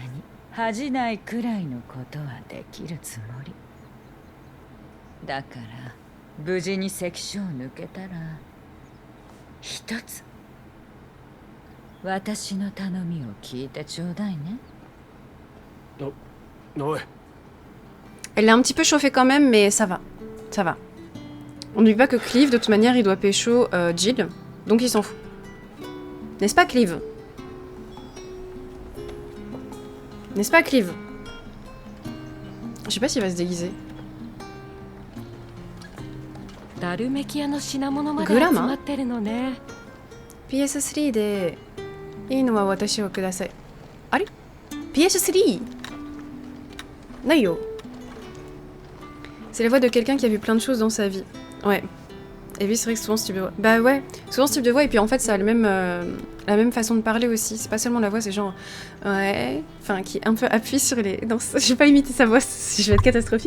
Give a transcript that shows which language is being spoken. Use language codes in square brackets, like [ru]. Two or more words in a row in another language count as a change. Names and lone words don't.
[ja] 恥じないくらいのことはできるつもりだから、無事に関所を抜けたら一つ私の頼みを聞いてちょうだいね。おい。 [fr] Elle l'a un petit peu chauffé quand même, mais ça va. Ça va. On ne dit pas que Cleve, de toute manière, il doit pécho Jill, donc il s'en fout. N'est-ce pas, Cleve? N'est-ce pas, Cleve? Je sais pas s'il va se déguiser. Gurama? [ja] PS3 でいいのは私をください。あれ PS3 ないよ。 [fr] C'est la voix de quelqu'un qui a vu plein de choses dans sa vie. Ouais. Et puis c'est vrai que souvent ce type de voix. Bah ouais, souvent ce type de voix, et puis en fait ça a le même, la même façon de parler aussi. C'est pas seulement la voix, c'est genre. Ouais. Enfin, qui un peu appuie sur les. Non, je vais pas imiter sa voix, je vais être catastrophique.